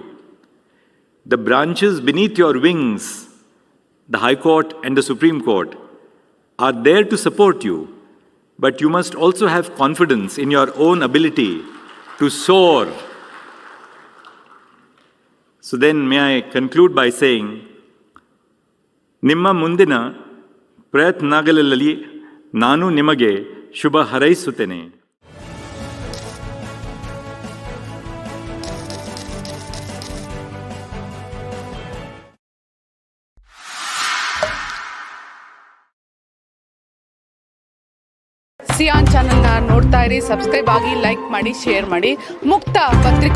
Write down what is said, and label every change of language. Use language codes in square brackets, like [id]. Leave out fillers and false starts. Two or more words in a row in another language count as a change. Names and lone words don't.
[en] The branches beneath your wings, the High Court and the Supreme Court, are there to support you, but you must also have confidence in your own ability to soar. So then may I conclude by saying, [kn] ನಿಮ್ಮ ಮುಂದಿನ ಪ್ರಯತ್ನಗಳಲ್ಲಿ ನಾನು ನಿಮಗೆ ಶುಭ ಹಾರೈಸುತ್ತೇನೆ. ಸಿಯಾನ್ ಚಾನೆಲ್ನ ನೋಡ್ತಾ ಇರಿ, ಸಬ್ಸ್ಕ್ರೈಬ್ ಆಗಿ, ಲೈಕ್ ಮಾಡಿ, ಶೇರ್ ಮಾಡಿ.